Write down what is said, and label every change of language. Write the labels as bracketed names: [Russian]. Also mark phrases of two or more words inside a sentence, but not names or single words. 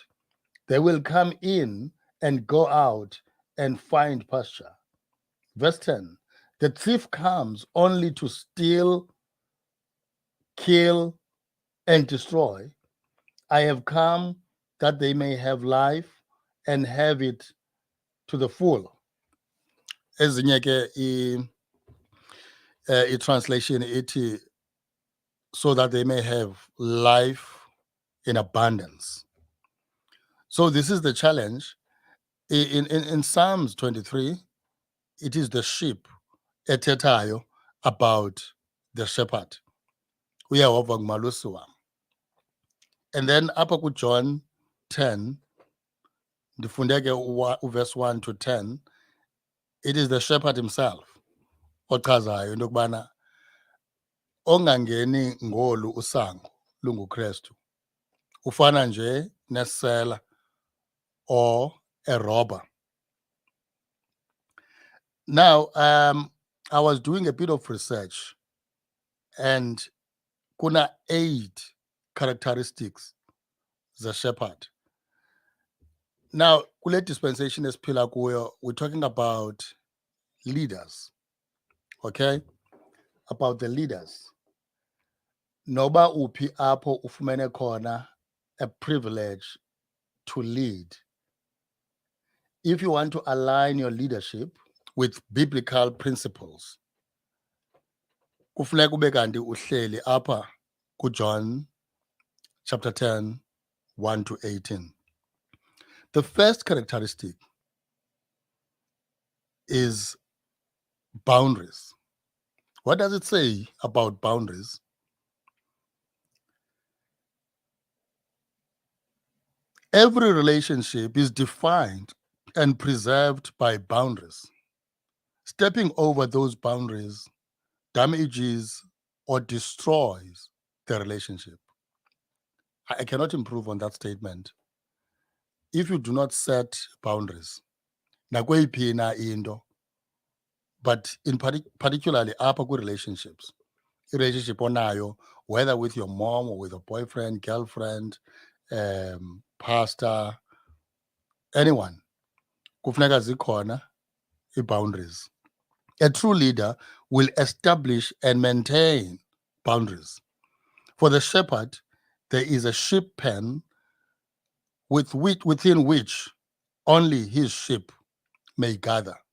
[English] They will come in and go out and find pasture. Verse 10, the thief comes only to steal, kill, and destroy. I have come that they may have life and have it to the full. [Xhosa] Ezinye ke i-translation ithi [English] so that they may have life in abundance. So this is the challenge. In Psalms 23, it is the sheep ethethayo about the shepherd. [Xhosa] Uyehova ngumalusi wam. [English] And then [Xhosa] apha kuJohn 10, ndifunde ke [English] verse 1 to 10, it is the shepherd himself [Xhosa] ochazayo into yokubana ongangeni ngolu usango lunguKristu ufana nje nesela [English] or a robber. Now, I was doing a bit of research, and kuna 8 characteristics the shepherd. Now, [Xhosa] kule dispensation esiphila kuyo, [English] we're talking about leaders, okay? About the leaders. [Xhosa] Noba uphi apho ufumene khona [English] a privilege to lead. If you want to align your leadership with biblical principles, [Xhosa] kufuneka ube kanti uhleli apha kuJohn chapter 10, 1 to 18. [English] The first characteristic is boundaries. What does it say about boundaries? Every relationship is defined and preserved by boundaries. Stepping over those boundaries damages or destroys the relationship. I cannot improve on that statement. If you do not set boundaries, [Xhosa] nakweyiphi na into, [English] but particularly [Xhosa] apha kwi-relationships, relationship onayo, [English] whether with your mom or with a boyfriend, girlfriend, pastor, anyone, [Xhosa] kufuneka zikhona i-boundaries. [English] A true leader will establish and maintain boundaries. For the shepherd, there is a sheep pen within which only his sheep may gather.